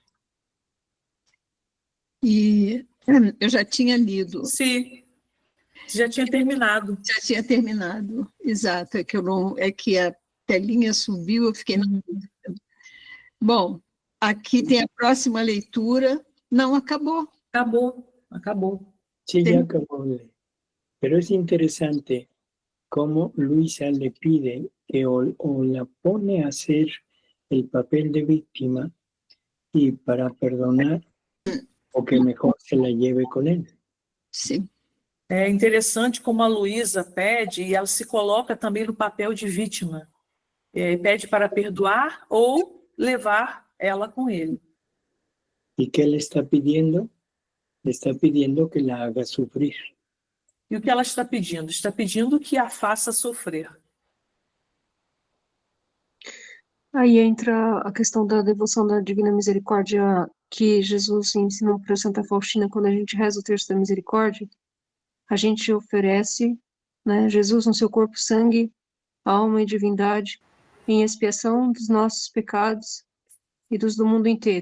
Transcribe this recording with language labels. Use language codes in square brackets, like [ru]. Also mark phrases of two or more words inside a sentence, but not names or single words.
[pt] E eu já tinha lido. Sim, já tinha terminado. Já tinha terminado, exato. É que a telinha subiu, eu fiquei na dúvida. Bom, aqui tem a próxima leitura. Não, acabou. Acabou. [es] Sí, ya acabó. Pero es interesante cómo Luisa le pide que o la pone a hacer el papel de víctima y para perdonar, o que mejor se la lleve con él. [pt] Sim. É interessante como a Luísa pede, e ela se coloca também no papel de vítima. Pede para perdoar ou levar ela com ele. [es] ¿Y qué le está pidiendo? Le está pidiendo que la haga sufrir. [pt] E o que ela está pedindo? Está pedindo que a faça sofrer. Aí entra a questão da devoção da Divina Misericórdia que Jesus ensinou para Santa Faustina quando a gente reza o terço da misericórdia. A gente oferece, né, Jesus no seu corpo, sangue, alma e divindade, em expiação dos nossos pecados e dos do mundo inteiro.